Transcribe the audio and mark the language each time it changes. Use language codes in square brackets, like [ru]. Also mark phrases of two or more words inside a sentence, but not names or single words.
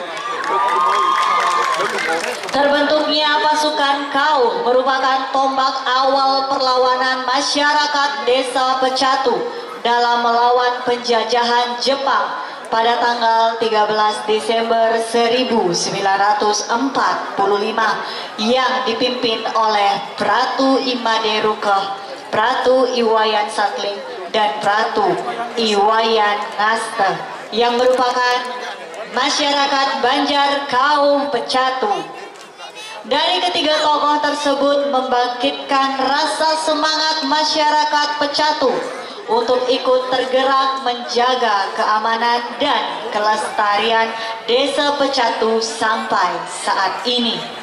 [id] Terbentuknya pasukan kau merupakan tombak awal perlawanan masyarakat desa Pecatu dalam melawan penjajahan Jepang pada tanggal 13 Desember 1945 yang dipimpin oleh Pratu Imade Rukah, Pratu Iwayan Sakling, dan Pratu Iwayan Ngasta yang merupakan masyarakat Banjar Kau Pecatu. Dari ketiga tokoh tersebut membangkitkan rasa semangat masyarakat Pecatu untuk ikut tergerak menjaga keamanan dan kelestarian desa Pecatu sampai saat ini.